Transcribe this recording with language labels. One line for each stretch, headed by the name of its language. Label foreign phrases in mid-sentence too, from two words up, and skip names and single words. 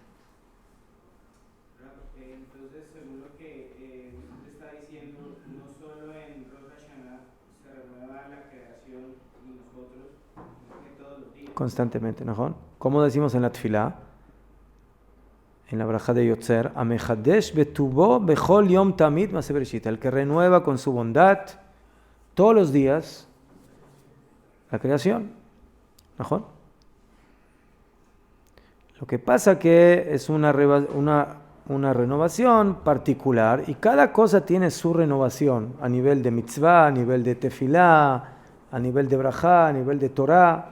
Spanish: Entonces, según lo que usted está diciendo, no solo en Rosh Hashanah se renueva la creación y nosotros, sino que todos los días. Constantemente, ¿no? Como decimos en la Tfilá, en la braja de Yotzer,
Hebrew: המחדש בטובו בכל יום תמיד מעשה בראשית,
Spanish: el que renueva con su bondad todos los días la creación. ¿No? Lo que pasa que es una renovación particular y cada cosa tiene su renovación a nivel de mitzvah, a nivel de tefilá, a nivel de brajá, a nivel de Torah.